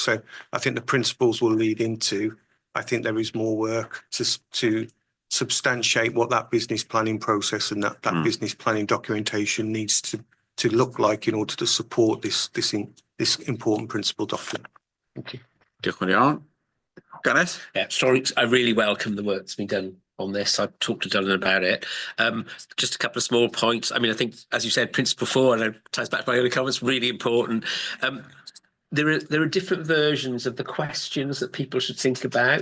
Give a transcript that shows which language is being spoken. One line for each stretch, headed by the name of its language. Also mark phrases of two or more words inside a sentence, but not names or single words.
English: So I think the principles will lead into, I think there is more work to substantiate what that business planning process and that business planning documentation needs to look like in order to support this important principle document. Thank you.
Welsh: Diolch yn iawn. Gareth?
English: Yeah, sorry, I really welcome the work that's been done on this. I've talked to Dylan about it. Just a couple of small points. I mean, I think, as you said, Principle 4, and it ties back to my earlier comments, really important. There are different versions of the questions that people should think about.